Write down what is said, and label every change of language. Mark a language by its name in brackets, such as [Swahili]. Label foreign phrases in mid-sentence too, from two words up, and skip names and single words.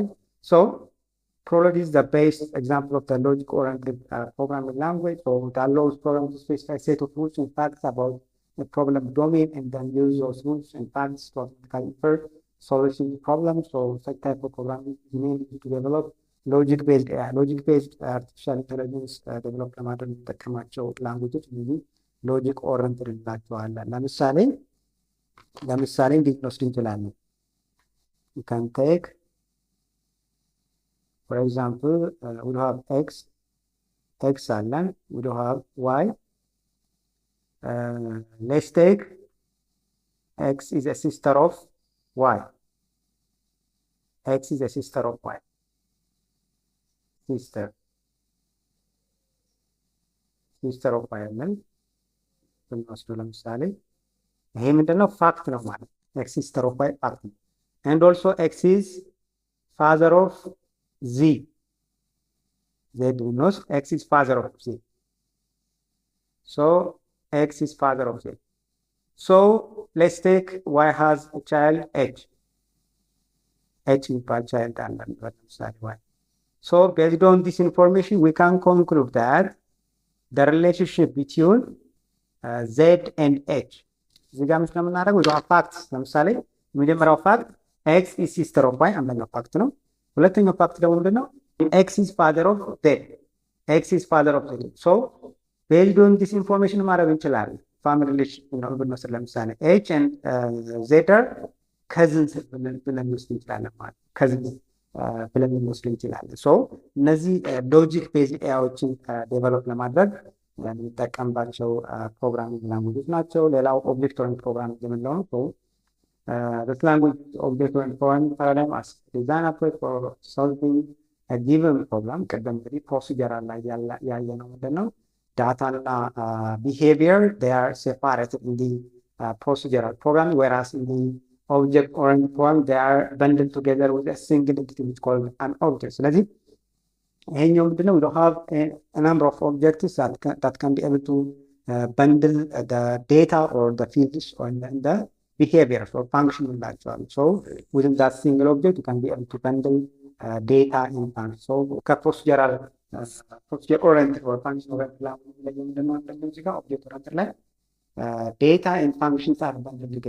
[English] So Prolog is the best example of the logic-oriented programming language, so it allows programs to specify a set of rules and facts about the problem domain and then use those rules and facts to automatically infer solution to problems. So such type of programming is mainly to develop logic-based artificial intelligence develop [Amharic] ለማድረግ የምንጠቀማቸው ላንጉጆች እነዚህ [English] logic oriented [Amharic] እንላቸዋለን። ለምሳሌ እንዴት እንወስድ እንችላለን? [English] You can take, for example, we do have x አለን, we do have y. Let's take x is a sister of y. X is a sister of y. Sister of y [Amharic] አለን ብንወስዱ ለምሳሌ ይሄ ምንድነው? ፋክት ነው ማለት [English] x sister of y [Amharic] ፋክት ነው። [English] And also x is father of z. Z knows x is father of z. So x is father of z. So let's take y has a child h. [Amharic] H የሚባል child አለን ለምሳሌ y. [English] So based on this information, we can conclude that the relationship between z and h. [Amharic] እዚህ ጋር ምንድነው የምናደርገው? [English] we have facts. [Amharic] ለምሳሌ የመጀመሪያው ፋክት [English] x is sister of y [Amharic] አንደኛው ፋክት ነው። ሁለተኛው ፋክት ደግሞ ምንድነው? [English] x is father of z. x is father of z. So based on this information [Amharic] ማድረግ እንችላለን። [English] family relation [Amharic] ነው ብንወስድ ለምሳሌ [English] h and z are cousins [Amharic] ብለን እንወስድ እንችላለን ማለት cousins ብለን እንወስድ እንችላለን። ሶ እነዚህ ሎጂክ ቤዝ ኤአይዎችን ዴቨሎፕ ለማድረግ የምንጠቀምባቸው [English] programming languages [Amharic] ናቸው። ሌላው [English] object oriented programming [Amharic] የምንለው ነው። [English] This language object-oriented programming paradigm as design approach for solving a given problem. [Amharic] ቅድም እንግዲህ procedural ላይ ያየነው ምንድን ነው? [English] Data እና behavior, they are separated in the procedural programming, whereas in the object-oriented programming, they are bundled together with a single entity which is called an object. [Amharic] ስለዚህ ይሄኛው ምንድን ነው? [English] We don't have a number of objects that can be able to bundle the data or the fields or the behaviors or function intellectual. So within that single object, you can be able to bundle data in function. So procedural oriented or function oriented object oriented data and functions are bundled together.